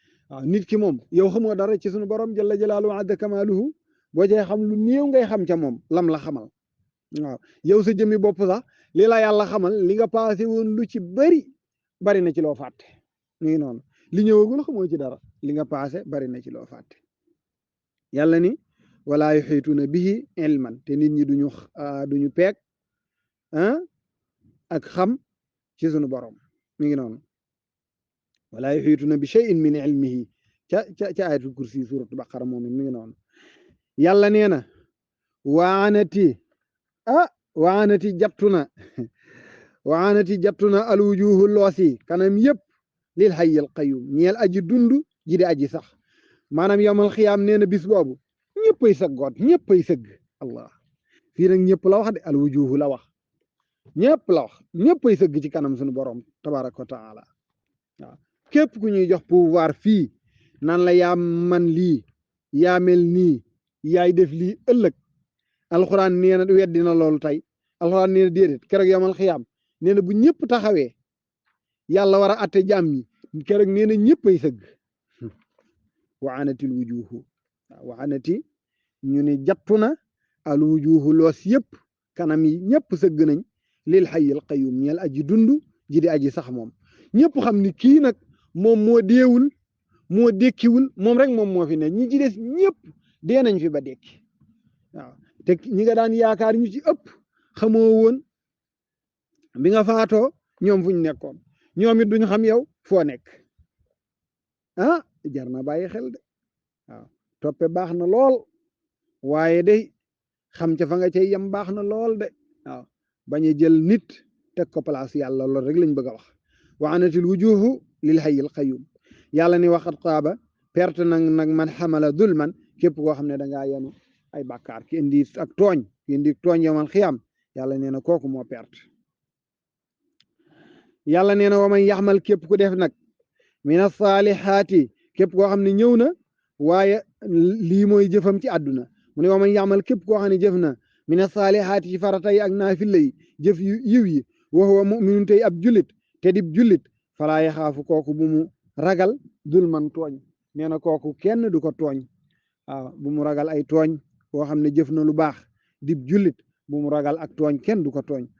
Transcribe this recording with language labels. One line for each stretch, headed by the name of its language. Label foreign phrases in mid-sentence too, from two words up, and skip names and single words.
Wolof: Waaw, nit ki moom, yow xamoo dara ci suñu borom
Arabic: جل جلاله وعز كماله.
Wolof: Boo cay xam lu néew ngay xam ca moom, lam la xamal. Waaw, yow sa jëmmi bopp sax, li la yàlla xamal, li nga passé woon lu ci bari, bari na ci loo fàtte. Mu ngi noonu. Li ñëwagul xamoo ci dara, li nga passé bari na ci loo fàtte. Yàlla ni,
Arabic: "ولا يحيطون به علما"،
Wolof: te nit ñi duñu, ah, duñu peeg, ah, ak xam ci sunu borom. Mi ngi noonu.
Arabic: "ولا يحيطون بشيء من علمه"،
Wolof: ca, ca, ca ayatul kursi, suratul Baqara moom it mi ngi noonu. Yàlla nee na, "وعنت"، ah, "وعنت" jattu na, "وعنت" jattu na "الوجوه" loos yi, kanam yépp,
Arabic: "للحي القيوم"،
Wolof: ñeel aji dund ji di aji sax. Maanaam
Arabic: يوم القيامة
Wolof: nee na bis boobu, ñëppay sëggoot, ñëppay sëgg. Allah. Fii nag ñëpp la wax de, "الوجوه" la wax. Ñëpp la wax, ñëppay sëgg ci kanam sunu borom,
Arabic: تبارك وتعالى.
Wolof: Waaw. Képp ku ñuy jox pouvoir fii, naan la yaa man lii, yaa mel nii, yaay def lii ëllëg. Alxuraan nee na weddi na loolu tey. Alxuraan nee na déedéet, keroog
Arabic: يوم القيامة,
Wolof: nee na bu ñëpp taxawee, yàlla war a atte jaam ñi, keroog nee na ñëppay sëgg.
Arabic: "وعنت الوجوه".
Wolof: Waaw, "وعنت"، ñu ne jattu na, "الوجوه" loos yëpp, kanam yi ñëpp sëgg nañ,
Arabic: "للحي القيوم"،
Wolof: ñeel aji dund ji di aji sax moom. Ñëpp xam ni kii nag moom moo deewul, moo dekkiwul, moom rek moom moo fi ne. Ñi ci des ñëpp dee nañ fi ba dekki. Waaw, te ñi nga daan yaakaar ñu ci ëpp, xamoo woon bi nga faatoo ñoom fu ñu nekkoon. Ñoom it duñu xam yow foo nekk. Ah, jar na bàyyi xel de. Waaw, toppe baax na lool, waaye day xam ca fa nga cay yem baax na lool de. Waaw, bañ a jël nit teg ko place yàlla, lool rek lañ bëgg a wax.
Arabic: "وعنت الوجوه للحي القيوم".
Wolof: Yàlla ni,
Arabic: "وقد خاب"،
Wolof: perte nag, nag,
Arabic: "من حمل ظلما"،
Wolof: képp koo xam ne dangaa yenu ay bàkkaar, ki indi ak tooñ, ki indi tooñ
Arabic: يوم القيامة,
Wolof: Yàlla nee na kooku moo perte. Yàlla nee na,
Arabic: "ومن يعمل"،
Wolof: képp ku def nag,
Arabic: "من الصالحات"،
Wolof: képp koo xam ne ñëw na, waaye lii mooy jëfam ci àdduna. Mu ne,
Arabic: "ومن يعمل"،
Wolof: képp koo xam ne jëf na,
Arabic: "من الصالحات"،
Wolof: ci farata yi ak naafila yi, jëf yu yiw yi,
Arabic: "وهو مؤمن"،
Wolof: tey ab julit, te dib julit,
Arabic: "فلا يخاف"،
Wolof: kooku bu mu ragal, "ظلما"، tooñ. Nee na kooku kenn du ko tooñ. Waaw, bu mu ragal ay tooñ, koo xam ne jëf na lu baax, dib julit, bu mu ragal ak tooñ, kenn du ko tooñ.